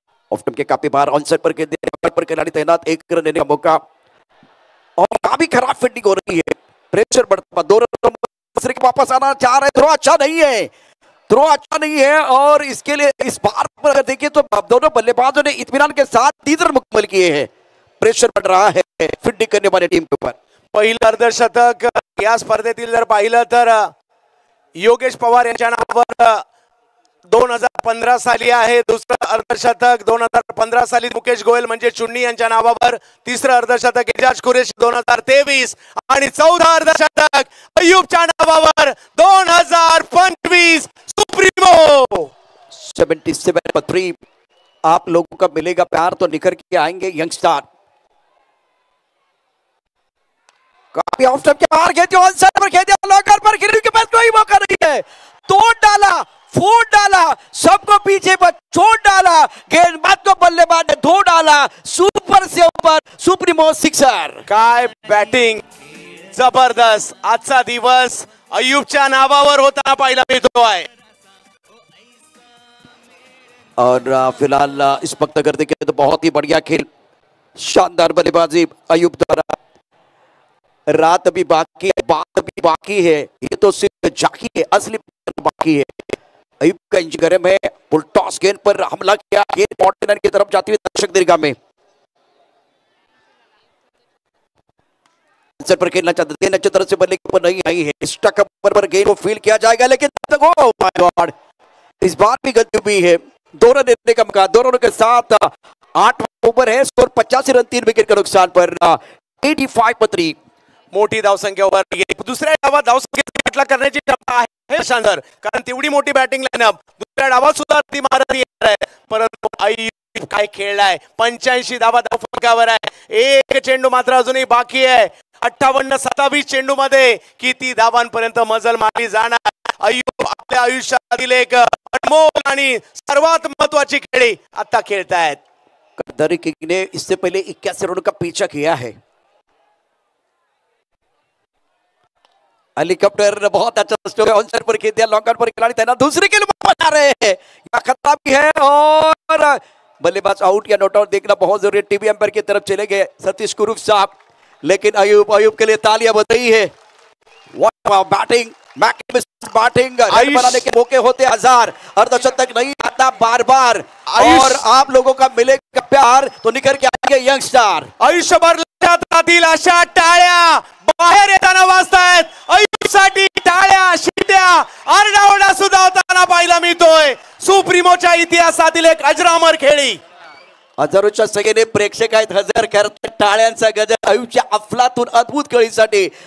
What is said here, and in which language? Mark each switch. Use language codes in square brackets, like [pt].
[hi] Off stump के काफी बाहर ऑन साइड पर खिलाड़ी तैनात, 1 रन लेने का मौका और काफी खराब फील्डिंग हो रही है, प्रेशर बढ़ता, 2 रन दूसरे के वापस आना चाह रहे, थ्रो अच्छा नहीं है, थ्रो अच्छा नहीं है और इसके लिए इस बार पर अगर देखिए तो दोनों बल्लेबाजों ने इत्मीनान के साथ 3 रन मुकम्मल किए हैं। प्रेशर बढ़ रहा है फील्डिंग करने वाली टीम के ऊपर। [mr] पहिलं अर्धशतक या स्पर्धेतील जर पाहिलं तर योगेश पवार यांच्या नावावर 2015 साली आहे, दुसरं अर्धशतक 2015 साली मुकेश गोयल म्हणजे चुन्नी यांच्या नावावर, तिसरं अर्धशतक एजाज कुरेशी 2023 आणि 14 अर्धशतक अय्यूबच्या नावावर 2025 सुप्रीमो। [hi] 77 आप लोगों का मिलेगा प्यार तो निखर के आएंगे यंगस्टर। काफी ऑफ स्टंप के बाहर खेलते ऑन साइड पर खेलते लॉकर पर गिरने के बाद कोई मौका नहीं है, तोड़ डाला, फोड़ डाला, सबको पीछे पर छोड़ डाला, गेंदबाज को बल्लेबाज ने धो डाला, सुपर से ऊपर सुप्रीमो सिक्सर। [mr] काय बॅटिंग, जबरदस्त, आजचा दिवस अय्यूबच्या नावावर होताना पाहायला मिळतो आहे। [hi] और फिलहाल इस वक्त अगर देखें तो बहुत ही बढ़िया खेल, शानदार बल्लेबाजी अय्यूब द्वारा। रात भी बाकी है, बात भी बाकी है, ये तो सिर्फ झांकी है, असली बाकी है। अय्यूब का इंच गर्म है, फुल टॉस गेंद पर हमला किया, गेंद कॉर्नर की तरफ जाती हुई दर्शक दीर्घा में पर खेलना चाहते, गेंद अच्छी तरह से बल्ले के ऊपर नहीं आई है, स्टक पर गेंद को फील किया जाएगा लेकिन [en] oh my God, [hi] इस बार भी गलती हुई है। 2 रन देने का मौका, 2 रनों के साथ 8 ओवर है, स्कोर 85 रन 3 विकेट के नुकसान पर 85 पर 3। [mr] मोठी धावसंख्येवर दुसऱ्या डावात धावसंख्येचा खटला करण्याची क्षमता आहे शानदार, कारण तेवढी मोठी बॅटिंग लाईनअप दुसऱ्या डावात सुद्धा ती महारथ येणार आहे, परंतु अय्यूब काय खेळलाय, 85 धावा धावफलकावर आहे, एक चेंडू मात्र अजूनही बाकी आहे, 58-27 चेंडू मध्ये किती धावांपर्यंत मजल मारली जाणार। अय्यूब आपल्या आयुष्यातील एक अनमोल आणि सर्वात महत्वाची खेळी आता खेळतायत। [hi] कदरी किंग ने इससे पहले 81 रनों का पीछा किया है। हेलीकॉप्टर बहुत अच्छा स्ट्रोक ऑन साइड पर खेल दिया, लॉन्ग पर खिलाड़ी तैनात, दूसरे के लिए बना रहे हैं, या खतरा भी है और बल्लेबाज आउट या नॉट आउट देखना बहुत जरूरी है। टीवी अंपायर की तरफ चले गए सतीश कुरूप साहब, लेकिन अय्यूब के लिए तालियां बज रही है। [en] what batting, [hi] बैटिंग बनाने के मौके होते हजार, अर्धशतक नहीं आता बार बार और आप लोगों का मिलेगा प्यार तो निकल के आएंगे यंगस्टर। [mr] आयुष्यभर लक्षात राहतील अशा टाळ्या बाहेर येताना वाजतायत, अय्यूबसाठी टाळ्या, शिट्या, आरडाओरडा सुद्धा होताना पाहायला मिळतोय। सुप्रीमोच्या इतिहासातील एक अजरामर खेळी, हजारोच्या संख्येने प्रेक्षक आहेत, हजार करतात टाळ्यांचा गजर अय्यूबच्या अफलातून अद्भुत खेळीसाठी।